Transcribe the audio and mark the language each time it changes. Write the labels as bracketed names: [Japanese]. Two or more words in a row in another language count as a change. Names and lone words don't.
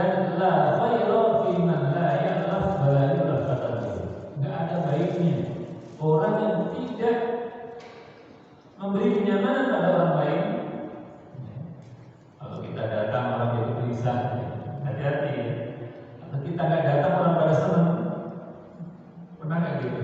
[Arabic] لا خير في من لا يألف ولا يألف wa la ya'laf kata. [Indonesian] Enggak ada baiknya orang yang tidak memberi kenyamanan pada orang lain. Kalau kita datang orang jadi gelisah, hati-hati. Atau kita nggak datang orang pada senang, pernah nggak gitu?